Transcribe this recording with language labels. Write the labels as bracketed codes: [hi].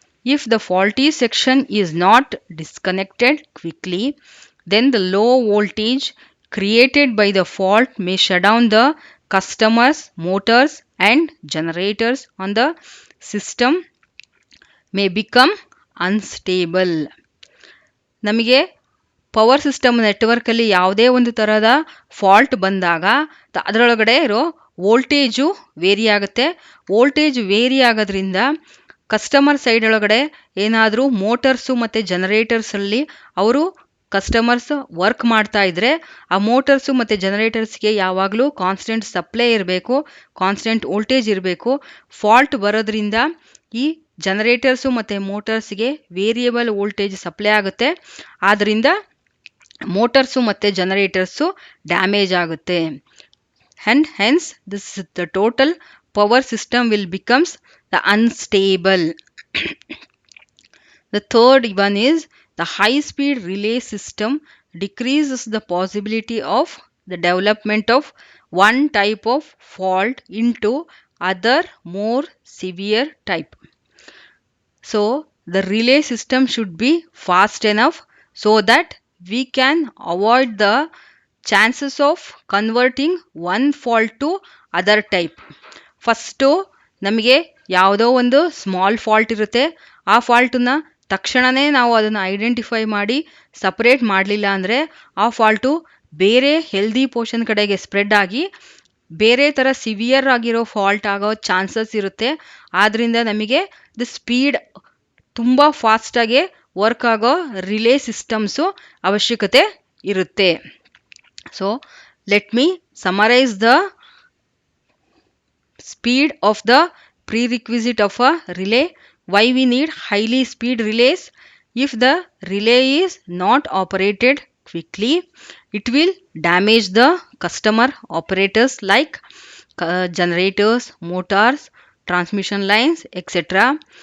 [en] If the faulty section is not disconnected quickly, then the low voltage created by the fault may shut down the customers' motors and generators on the system may become unstable. [kn] ನಮಗೆ power system ನೆಟ್ವರ್ಕಲ್ಲಿ ಯಾವುದೇ ಒಂದು ಥರದ fault ಬಂದಾಗ ಅದರೊಳಗಡೆ ಇರೋ voltage very ಆಗುತ್ತೆ. Voltage very ಆಗೋದ್ರಿಂದ customer side ಒಳಗಡೆ ಏನಾದರೂ ಮೋಟರ್ಸು ಮತ್ತು ಜನರೇಟರ್ಸಲ್ಲಿ ಅವರು ಕಸ್ಟಮರ್ಸ್ ವರ್ಕ್ ಮಾಡ್ತಾ ಇದ್ದರೆ ಆ ಮೋಟರ್ಸು ಮತ್ತು ಜನರೇಟರ್ಸ್ಗೆ ಯಾವಾಗಲೂ ಕಾನ್ಸ್ಟೆಂಟ್ ಸಪ್ಲೈ ಇರಬೇಕು, ಕಾನ್ಸ್ಟೆಂಟ್ ವೋಲ್ಟೇಜ್ ಇರಬೇಕು. ಫಾಲ್ಟ್ ಬರೋದ್ರಿಂದ ಈ ಜನರೇಟರ್ಸು ಮತ್ತು ಮೋಟರ್ಸ್ಗೆ ವೇರಿಯಬಲ್ ವೋಲ್ಟೇಜ್ ಸಪ್ಲೈ ಆಗುತ್ತೆ. ಆದ್ದರಿಂದ ಮೋಟರ್ಸು ಮತ್ತು ಜನರೇಟರ್ಸು ಡ್ಯಾಮೇಜ್ ಆಗುತ್ತೆ. [en] And hence the total power system will becomes the unstable. The third one is the high speed relay system decreases the possibility of the development of one type of fault into other more severe type. So the relay system should be fast enough so that we can avoid the chances of converting one fault to other type. [kn] First ನಮಗೆ ಯಾವುದೋ ಒಂದು small fault ಇರುತ್ತೆ, ಆ ಫಾಲ್ಟನ್ನ ತಕ್ಷಣವೇ ನಾವು ಅದನ್ನು identify ಮಾಡಿ separate ಮಾಡಲಿಲ್ಲ ಅಂದರೆ ಆ ಫಾಲ್ಟು ಬೇರೆ ಹೆಲ್ದಿ ಪೋರ್ಷನ್ ಕಡೆಗೆ ಸ್ಪ್ರೆಡ್ ಆಗಿ ಬೇರೆ ಥರ ಸಿವಿಯರ್ ಆಗಿರೋ ಫಾಲ್ಟ್ ಆಗೋ ಚಾನ್ಸಸ್ ಇರುತ್ತೆ. ಆದ್ದರಿಂದ ನಮಗೆ ದ ಸ್ಪೀಡ್ ತುಂಬ ಫಾಸ್ಟಾಗಿ ವರ್ಕ್ ಆಗೋ ರಿಲೇ ಸಿಸ್ಟಮ್ಸು ಅವಶ್ಯಕತೆ ಇರುತ್ತೆ. [en] So let me summarise the speed of the prerequisite of a relay. Why we need highly speed relays? If the relay is not operated quickly, it will damage the customer operators like generators, motors, transmission lines, etc.